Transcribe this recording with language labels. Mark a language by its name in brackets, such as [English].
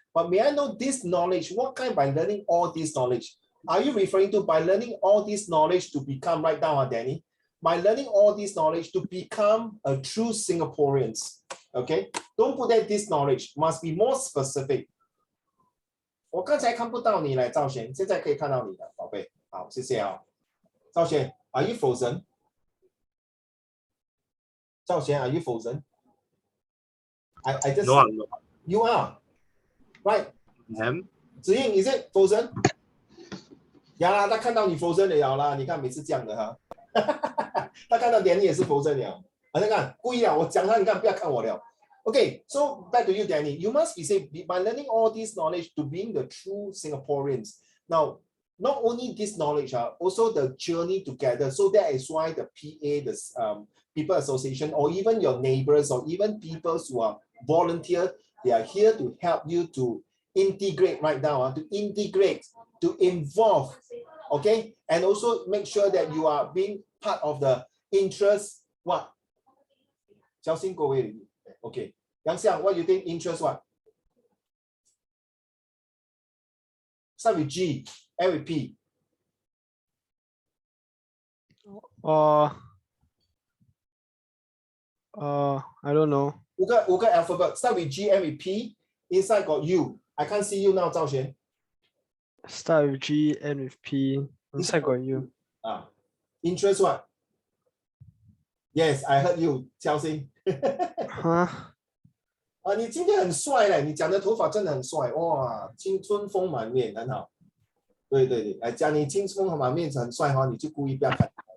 [English] But may I know this knowledge, what kind by learning all this knowledge? Are you referring to by learning all this knowledge to become, right down, Danny, by learning all this knowledge to become a true Singaporeans? Okay, don't put that this knowledge, must be more specific. [Chinese] 我刚才看不到你来，赵璇，现在可以看到你了，宝贝。好，谢谢啊。 [English] 赵璇 ，Are you frozen? 赵璇 ，Are you frozen? I just No, I'm not. You are right. Am? 子英 ，Is it frozen? [Chinese] 呀啦，他看到你 frozen 了啦，你看每次这样的哈。他看到连你也是 frozen 了，啊，你看故意啊，我讲他，你看不要看我了。 [English] Okay, so back to you, Danny. You must be saying by learning all this knowledge to being the true Singaporeans. Now, not only this knowledge, also the journey together. So that is why the PA, the People Association, or even your neighbors, or even people who are volunteer, they are here to help you to integrate right now, to integrate, to involve, okay? And also make sure that you are being part of the interest, what? [Chinese] 交心各位 [English] Okay, Yang Xiang, what do you think? Interest what? Start with G, end with P. I don't know. [Chinese] 五个 [English] alphabet, start with G, end with P. Inside got U. I can't see you now, Zhao Xuan. Start with G, end with P. Inside got U. Interest what? Yes, I heard you, Xiao Xing. Huh? [Chinese] 你今天很帅嘞，你讲的头发真的很帅哇，青春风满面，很好。对，来讲你青春风满面很帅哈，你就故意不要看。